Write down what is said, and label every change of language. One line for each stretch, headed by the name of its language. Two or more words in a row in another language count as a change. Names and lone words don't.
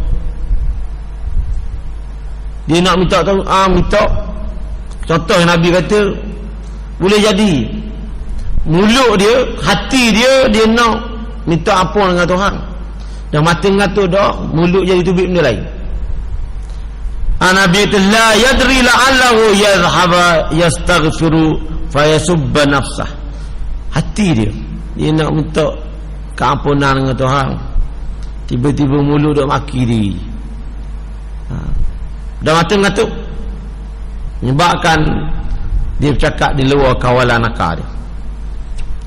Malay: Dia nak minta tahu, minta. Contoh yang Nabi kata, boleh jadi mulut dia, hati dia, dia nak minta ampun dengan Tuhan, dan mata mengatur doa, mulut jadi tubik benda lain. Nabi kata,
Arabic: la yadri la'allahu yadhhaba yastaghfiru fayasubba nafsah.
Malay: Hati dia nak minta keampunan dengan Tuhan, tiba-tiba mulut dia maki diri, dan mata mengatuk, menyebabkan dia bercakap di luar kawalan akal dia.